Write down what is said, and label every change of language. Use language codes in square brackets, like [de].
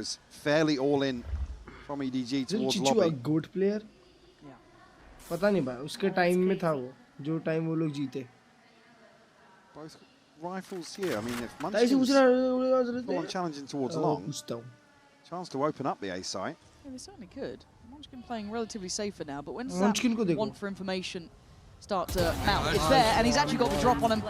[en] It was fairly all in from EDG towards lobby. a good player? Yeah. [hi] पता नहीं भाई उसके time में था वो जो टाइम वो लोग जीते. [en] Both rifles here. I mean, if Munchkin's on challenging towards long, chance to open up the A site. Yeah, they certainly could. Munchkin playing relatively safer now, but when that want for information start to mount, it's there, and he's actually got the drop on him.